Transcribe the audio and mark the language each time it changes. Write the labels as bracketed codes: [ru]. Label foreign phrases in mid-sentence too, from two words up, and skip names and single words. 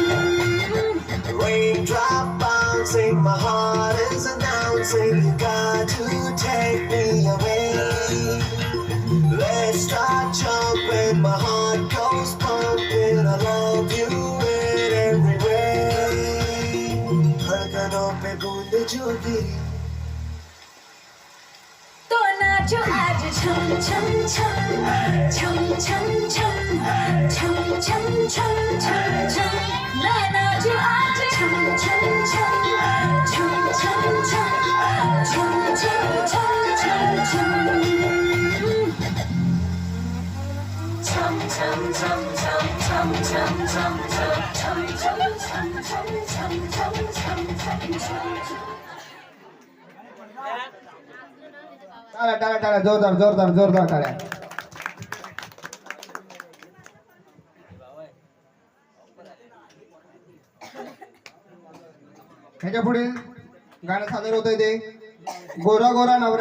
[en] Raindrop bouncing, my heart is announcing you got to take me away. Let's start jumping, my heart goes pumping. I love you in every way. [hi] धड़कनों पे बूंद जो गिरी, तो नाचो आज छम छम छम छम छम छम छम छम छम छम छम. मैं नाचो आज छम छम छम छम छम छम छम छम छम छम छम. छम छम छम छम छम छम छम छम छम छम छम छम छम छम छम छम छम. [mr] टाळ्या टाळ्या टाळ्या, जोरदार जोरदार जोरदार टाळ्या. ह्याच्या पुढे गाणं सादर होत आहे ते गोरा गोरा नवरा.